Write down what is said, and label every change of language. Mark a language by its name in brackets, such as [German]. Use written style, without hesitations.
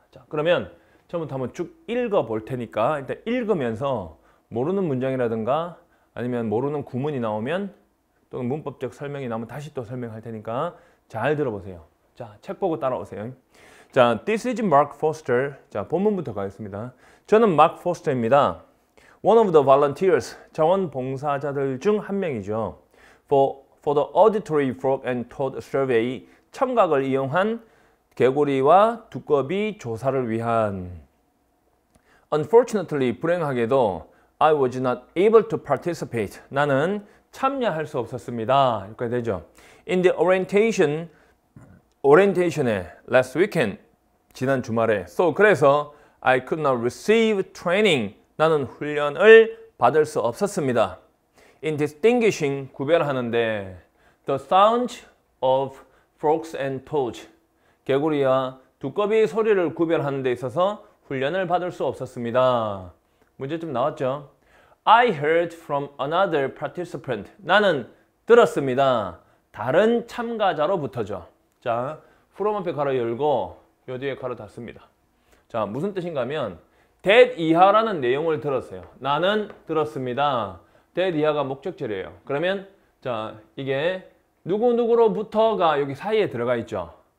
[Korean] 자, 그러면 처음부터 한번 쭉 읽어 볼 테니까 일단 읽으면서 모르는 문장이라든가 아니면 모르는 구문이 나오면 또는 문법적 설명이 나오면 다시 또 설명할 테니까 잘 들어보세요. 자, 책 보고 따라오세요. 자, [English] This is Mark Foster. [Korean] 자, 본문부터 가겠습니다. 저는 Mark Foster입니다. [English] One of the volunteers, [Korean] 자원봉사자들 중 한 명이죠. [English] For the Auditory Frog and Toad Survey, [Korean] 청각을 이용한 개구리와 두꺼비 조사를 위한. [English] Unfortunately, [Korean] 불행하게도 [English] I was not able to participate. [Korean] 나는 참여할 수 없었습니다. 이렇게 되죠. [English] In the orientation에 last weekend, [Korean] 지난 주말에. [English] So, [Korean] 그래서 [English] I could not receive training. [Korean] 나는 훈련을 받을 수 없었습니다. [English] In distinguishing, [Korean] 구별하는데 [English] the sound of frogs and toads, [Korean] 개구리와 두꺼비 소리를 구별하는 데 있어서 훈련을 받을 수 없었습니다. 문제점 나왔죠? [English] I heard from another participant. [Korean] 나는 들었습니다. 다른 참가자로부터죠. 자, from 앞에 가로 열고 요 뒤에 가로 닫습니다. 자, 무슨 뜻인가 하면 that 이하라는 내용을 들었어요. 나는 들었습니다. that 이하가 목적절이에요. 그러면 자, 이게 누구누구로부터가 여기 사이에 들어가 있죠.